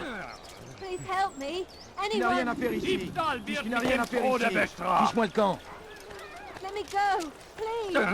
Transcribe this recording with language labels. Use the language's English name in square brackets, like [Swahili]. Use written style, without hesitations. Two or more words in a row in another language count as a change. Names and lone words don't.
[English] Please help me. [French] Tu n'as rien [English] Anyone, [French] à faire ici. [German] Diebstahl wird [French] Tu n'as [German] mit [French] rien [German] dem [French] à faire [German] Tode [French] ici. [German] bestraft. [French] Fiche-moi le camp. [English] let me go. Please.